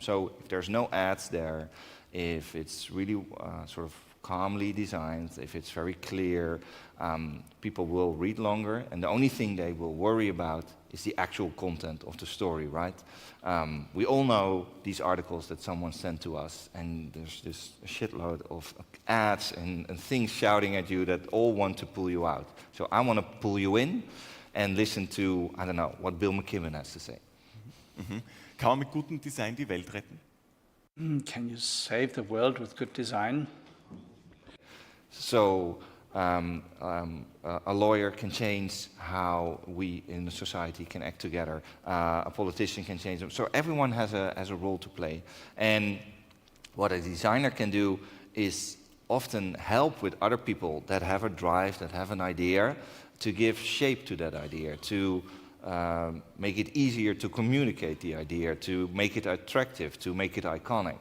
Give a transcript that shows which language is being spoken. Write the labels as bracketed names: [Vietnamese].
[English] So if there's no ads there, if it's really sort of calmly designed, if it's very clear, people will read longer, and the only thing they will worry about is the actual content of the story, right? We all know these articles that someone sent to us, and there's this shitload of ads and things shouting at you that all want to pull you out. So I want to pull you in and listen to, I don't know, what Bill McKibben has to say. Mhm. [German] Kann man mit gutem Design die Welt retten? [English] Can you save the world with good design? So a lawyer can change how we in the society can act together. A politician can change them. So everyone has a role to play. And what a designer can do is often help with other people that have a drive, that have an idea, to give shape to that idea, to make it easier to communicate the idea, to make it attractive, to make it iconic.